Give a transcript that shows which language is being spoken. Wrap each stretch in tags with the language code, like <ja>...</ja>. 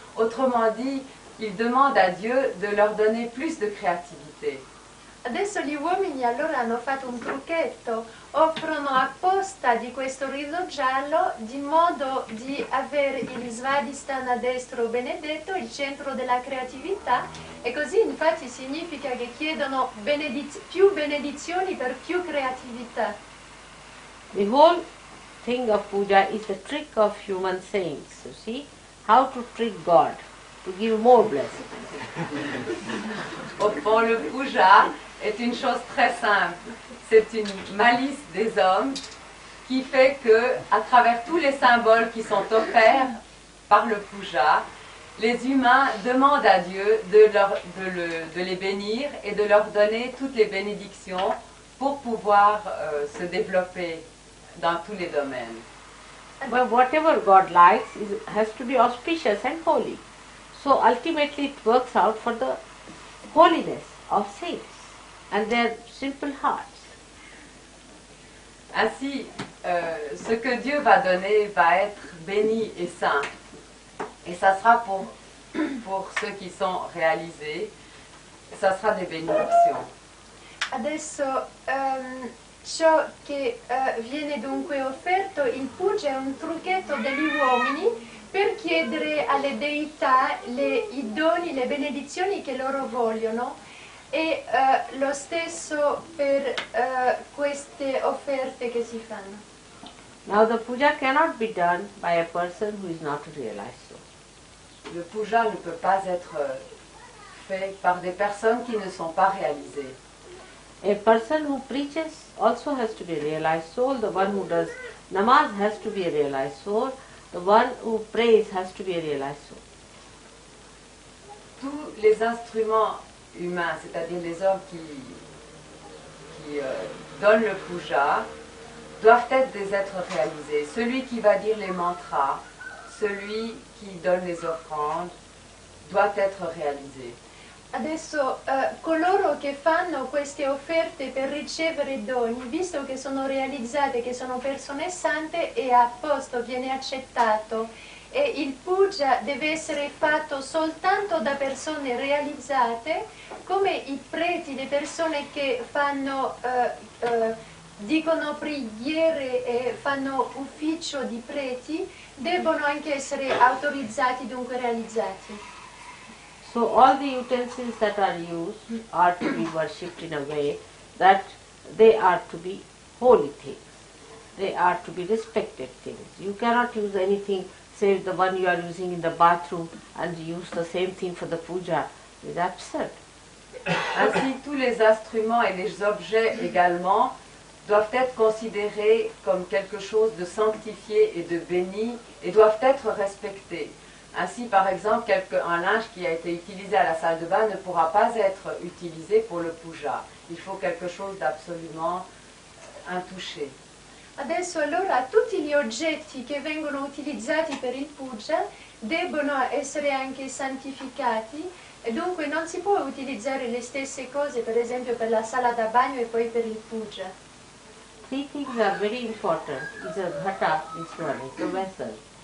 <fr>Autrement dit, ils demandent à Dieu de leur donner plus de créativité.</fr> <it>Adesso gli uomini allora hanno fatto un trucchetto, offrono apposta di questo riso giallo di modo di avere il Svadhisthana destro benedetto, il centro della creatività, e così infatti significa che chiedono più benedizioni per più creatività.</it> <en>The whole thing of puja is the trick of human saints. You see, how to trick God to give more blessings.</en> <fr>Au fond, le puja est une chose très simple. C'est une malice des hommes qui fait que, à travers tous les symboles qui sont offerts par le puja, les humains demandent à Dieu de les bénir et de leur donner toutes les bénédictions pour pouvoir se développer dans tous les domaines.</fr> <en>But whatever God likes has to be auspicious and holy. So ultimately it works out for the holiness of saints and their simple hearts.</en> <fr>Ainsi, ce que Dieu va donner va être béni et saint. Et ça sera pour pour ceux qui sont réalisés, ça sera des bénédictions.</fr> <it>Adesso ciò che viene dunque offerto, il puja è un trucchetto degli uomini per chiedere alle deità i doni, le benedizioni che loro vogliono, e lo stesso per queste offerte che si fanno.</it> <en>Now the puja cannot be done by a person who is not a realized soul.</en> <fr>Le puja ne peut pas être fait par des personnes qui ne sont pas réalisées.</fr> <en>A person who preaches also has to be a realized soul. The one who does namaz has to be a realized soul. The one who prays has to be a realized soul.</en> <fr>Tous les instruments humains, c'est-à-dire les hommes qui donnent le puja, doivent être des êtres réalisés. Celui qui va dire les mantras, celui qui donne les offrandes, doit être réalisé.</fr> <it>Adesso coloro che fanno queste offerte per ricevere doni, visto che sono realizzate, che sono persone sante, è a posto, viene accettato. E il puja deve essere fatto soltanto da persone realizzate, come i preti, le persone che fanno, dicono preghiere e fanno ufficio di preti, debbono anche essere autorizzati, dunque realizzati.</it> <en>So all the utensils that are used are to be worshipped in a way that they are to be holy things. They are to be respected things. You cannot use anything, say the one you are using in the bathroom, and use the same thing for the puja. It is absurd.</en> <fr>Ainsi, tous les instruments et les objets également doivent être considérés comme quelque chose de sanctifié et de béni et doivent être respectés. Ainsi, par exemple, un linge qui a été utilisé à la salle de bain ne pourra pas être utilisé pour le puja. Il faut quelque chose d'absolument intouché.</fr> <it>Adesso allora tutti gli oggetti che vengono utilizzati per il puja debbono essere anche santificati, e dunque non si può utilizzare le stesse cose, per esempio per la sala da bagno e poi per il puja.</it> <en>Three things are very important. Is a ghata, this one is the vessel.</en>